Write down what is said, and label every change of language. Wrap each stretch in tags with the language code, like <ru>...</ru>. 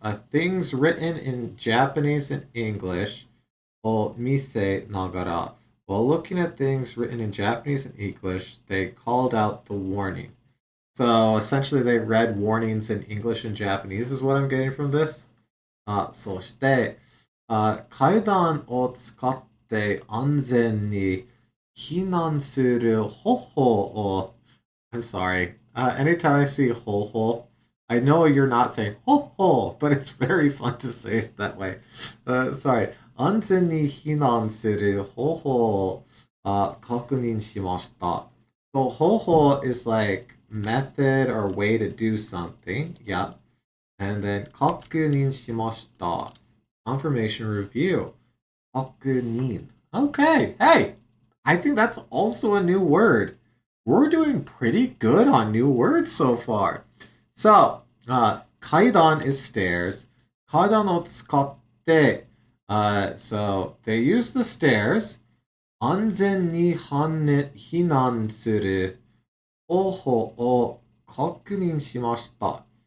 <en>things written in Japanese and English, or</en> <ja>mise nagara.</ja> <en>While looking at things written in Japanese and English, they called out the warning. So essentially, they read warnings in English and Japanese, is what I'm getting from this.</en> <ja>そして、階段を使って安全に避難する方法を</ja> <en>I'm sorry. Anytime I see ho ho, I know you're not saying ho ho, but it's very fun to say it that way. Sorry.</en> <ja>安全に避難する方法を確認しました。</ja> <en>So ho ho is like method or way to do something. Yeah. And then 確認しました. Confirmation review. 確認.Okay. Hey, I think that's also a new word. We're doing pretty good on new words so far. So, kaidan is stairs.</en> <ja>Kaidan o tsukatte.</ja> <en>So they use the stairs.</en> <ja>Anzen ni hinan suru hoho o kakunin shimashita.</ja>